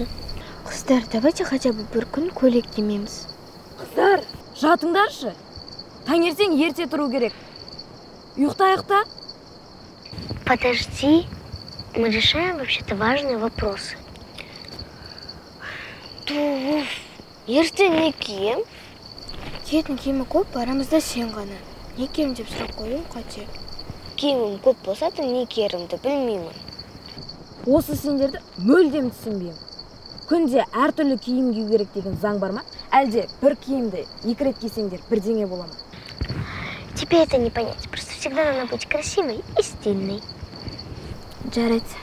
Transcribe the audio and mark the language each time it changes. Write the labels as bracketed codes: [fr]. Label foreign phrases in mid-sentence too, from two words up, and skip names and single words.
[kk] Қыздар, [ru] давайте хотя бы [kk] бір күн көйлек кимейміз. Қыздар, жатыңдаршы. Таңертең ерте тұру керек. Ұйықта. [ru] Подожди, мы решаем вообще-то важные вопросы. [kk] Ертең не кием? Киетін киімі көп, арамызда сен ғана. Не кием деп сұрақ қою қате. Киімім көп болса да не киерімді білмеймін. Осы сендерді мүлдем түсінбеймін. Күнде әртүрлі киім кию керек деген заң бар ма? Әлде бір киімді 2 рет кисеңдер бірдеңе бола ма? [ru] Тебе это не понять. Просто всегда надо быть красивой и стильной. [kk] Жарайды.